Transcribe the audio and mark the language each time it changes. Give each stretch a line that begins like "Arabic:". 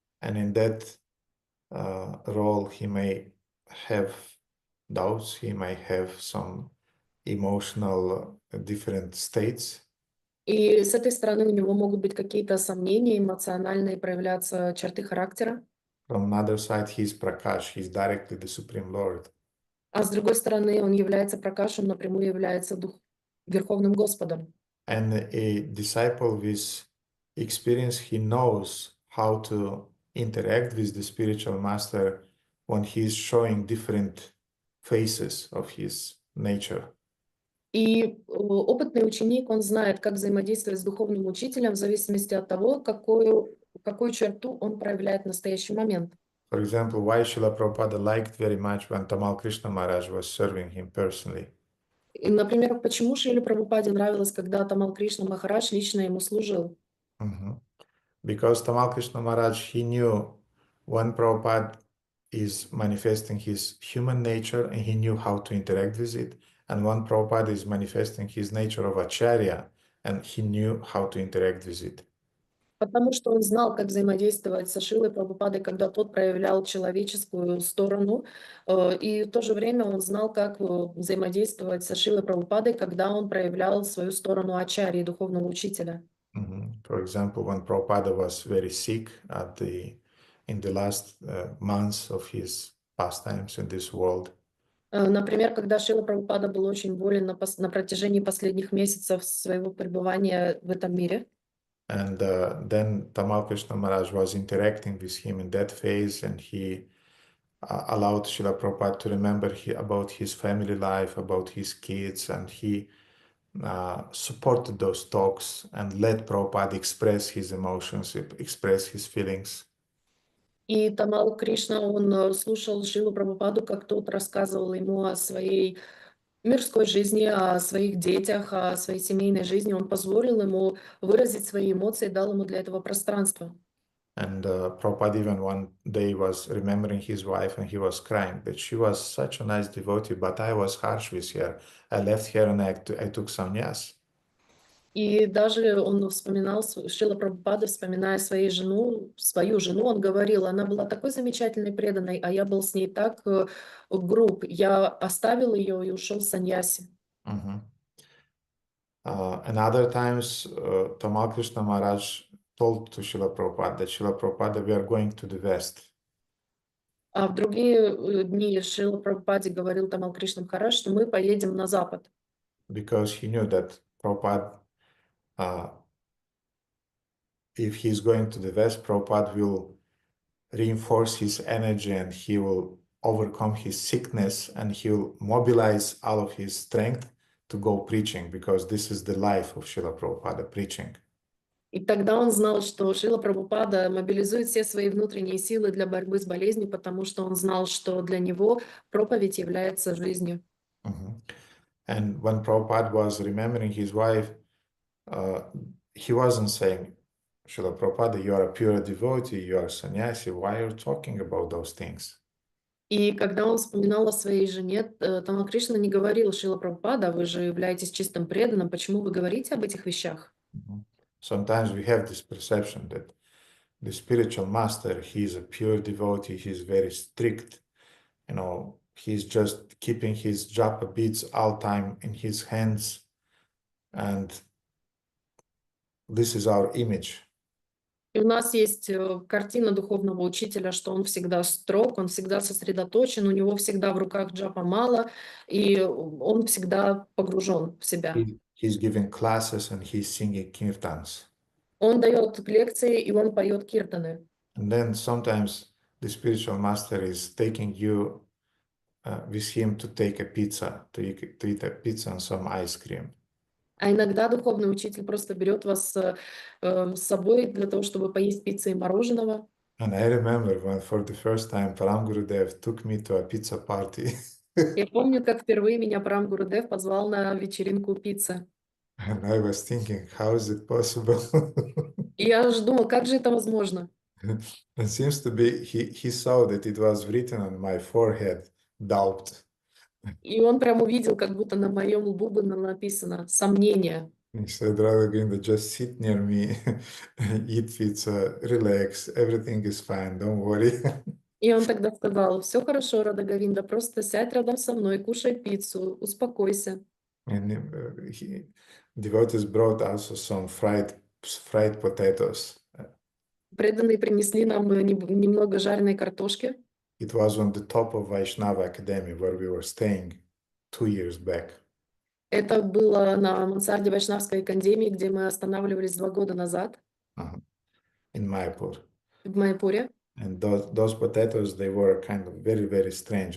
English: And in that role, he may have doubts, he may have some emotional different states.
Russian: И с этой стороны у него могут быть какие-то сомнения эмоциональные, проявляться черты характера.
English: From another side, he is Prakash, he is directly the Supreme Lord.
Russian: А с другой стороны, он является Пракашем, напрямую является Верховным Господом.
English: And a disciple with experience, he knows how to interact with the spiritual master when he is showing different faces of his nature.
Russian: И опытный ученик, он знает, как взаимодействовать с духовным учителем в зависимости от того, какую черту он проявляет в настоящий момент.
English: For example, why Srila Prabhupada liked very much when Tamal Krishna Maharaj was serving him personally.
Russian: И, например, почему Шриле Прабхупаде нравилось, когда Тамал Кришна Махарадж лично ему служил?
English: Because Tamal Krishna Maharaj, he knew when Prabhupada is manifesting his human nature and he knew how to interact with it. And when Prabhupada is manifesting his nature of Acharya and he knew how to interact with it.
Russian: Потому что он знал, как взаимодействовать со Шрилой Прабхупадой, когда тот проявлял человеческую сторону, и в то же время он знал, как взаимодействовать со Шрилой Прабхупадой, когда он проявлял свою сторону ачарьи, духовного учителя.
English: For example, when Prabhupada was very sick in the last months of his pastimes in this world.
Russian: Например, когда Шрила Прабхупада был очень болен на протяжении последних месяцев своего пребывания в этом мире.
English: And then Tamal Krishna Maharaj was interacting with him in that phase, and he allowed Srila Prabhupada to remember about his family life, about his kids, and he supported those talks and let Prabhupada express his emotions, express his feelings.
Russian: И Тамал Кришна, он слушал Шрилу Прабхупаду, как тот рассказывал ему о своей мирской жизни, о своих детях, о своей семейной жизни. Он позволил ему выразить свои эмоции, дал ему для этого пространство.
English: And Prabhupada even one day was remembering his wife and he was crying that she was such a nice devotee, but I was harsh with her. I left her and I took sannyas.
Russian: И даже он вспоминал, Шрила Прабхупада, вспоминая свою жену, он говорил, она была такой замечательной, преданной, а я был с ней так груб. Я оставил ее и ушел в саньяси.
English: And other times, Tamal Krishna Maharaj told to Srila Prabhupada that Srila Prabhupada, we are going to the West.
Russian: А в другие дни Шрила Прабхупаде говорил Тамал Кришна Махарадж, что мы поедем на запад.
English: Because he knew that Prabhupada, if he's going to the West, Prabhupada will reinforce his energy and he will overcome his sickness and he will mobilize all of his strength to go preaching, because this is the life of Srila Prabhupada, preaching.
Russian: И тогда он знал, что Шрила Прабхупада мобилизует все свои внутренние силы для борьбы с болезнью, потому что он знал, что для него проповедь является жизнью.
English: And when Prabhupada was remembering his wife, he wasn't saying, Srila Prabhupada, you are a pure devotee, you are sannyasi, why are you talking about those things?
Russian: И когда он вспоминал о своей жене, Тамал Кришна не говорил: Шрила Прабхупада, вы же являетесь чистым преданным, почему вы говорите об этих вещах?
English: Sometimes we have this perception that the spiritual master, he is a pure devotee, he's very strict, you know, he's just keeping his japa beads all time in his hands, and this is our image.
Russian: И у нас есть картина духовного учителя, что он всегда строг, он всегда сосредоточен, у него всегда в руках джапа мало, и он всегда погружен в себя.
English: He's giving classes and he's singing kirtans.
Russian: Он дает лекции, и он поет киртаны.
English: And then sometimes the spiritual master is taking you with him to take a pizza, to eat a pizza and some ice cream.
Russian: А иногда духовный учитель просто берет вас с собой для того, чтобы поесть пиццы и мороженого.
English: And I remember when for the first time Param Gurudev took me to a pizza party.
Russian: Я помню, как впервые меня Парам Гурудев позвал на вечеринку пиццы.
English: And I was thinking, how is it possible?
Russian: И я же думал, как же это возможно?
English: It seems to be, he saw that it was written on my forehead, doubt.
Russian: И он прям увидел, как будто на моем лбу было написано «сомнение».
English: He said, Radha Govinda, just sit near me, eat pizza, relax, everything is fine, don't worry.
Russian: И он тогда сказал: все хорошо, Рада Говинда, просто сядь рядом со мной, кушай пиццу, успокойся.
English: And devotees brought also some fried potatoes.
Russian: Преданные принесли нам немного жареной картошки.
English: It was on the top of Vaishnava Academy where we were staying 2 years back.
Russian: Это было на мансарде Вайшнавской академии, где мы останавливались 2 года назад.
English: In Mayapur.
Russian: В Майяпуре.
English: And those potatoes, they were kind of very, very strange.